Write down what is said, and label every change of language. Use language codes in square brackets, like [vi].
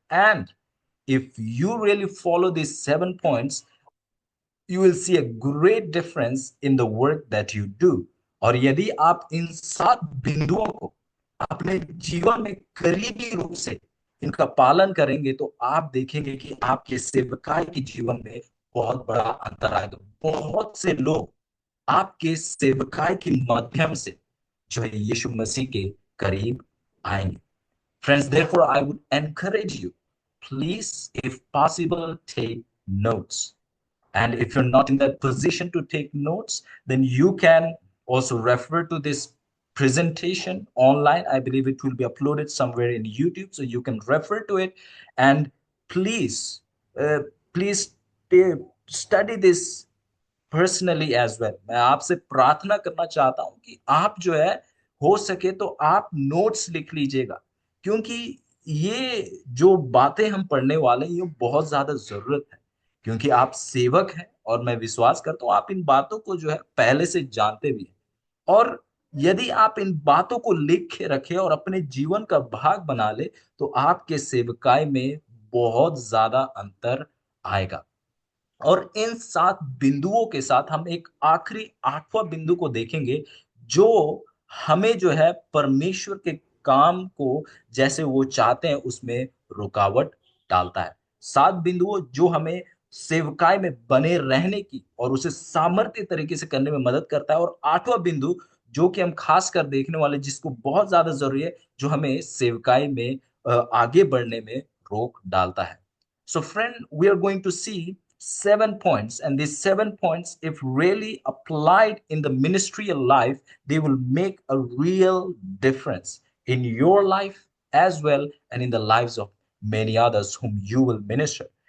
[en] And if you really follow these 7 points, you will see a great difference in the work that you do। [hi] और यदि आप इन 7 बिंदुओं को अपने जीवन में करीबी रूप से इनका पालन करेंगे तो आप देखेंगे कि आपके सेवकाई के जीवन में बहुत बड़ा अंतर आएगा। बहुत से लोग आपके सेवकाई के माध्यम से जो है यीशु मसीह के करीब आएंगे। [en] Friends, therefore I would encourage you, please, if possible, take notes। and if you're not in that position to take notes, then you can also refer to this presentation online. I believe it will be uploaded somewhere in YouTube, so you can refer to it. And please, please study this personally as well. [hi] मैं आपसे प्रार्थना करना चाहता हूं कि आप जो है हो सके तो आप नोट्स लिख लीजिएगा, क्योंकि ये जो बातें हम पढ़ने वाले हैं ये बहुत ज्यादा जरूरत है, क्योंकि आप सेवक हैं और मैं विश्वास करता हूँ आप इन बातों को जो है पहले से जानते भी हैं। और यदि आप इन बातों को लिख के रखें और अपने जीवन का भाग बना ले तो आपके सेवकाई में बहुत ज्यादा अंतर आएगा। और इन 7 बिंदुओं के साथ हम एक आखिरी 8वां बिंदु को देखेंगे जो हमें जो है परमेश्वर के काम को जैसे वो चाहते हैं उसमें रुकावट डालता है। 7 बिंदु जो हमें सेवकाई में बने रहने की और उसे सामर्थ्य तरीके से करने में मदद करता है, और 8वां बिंदु जो कि हम खास कर देखने वाले, जिसको बहुत ज्यादा जरूरी है, जो हमें सेवकाई में आगे बढ़ने में रोक डालता है. [en] So, friend, we are going to see 7 points, and these 7 points, if really applied in the ministerial life, they will make a real difference in your life as well and in the lives of many others whom you will minister.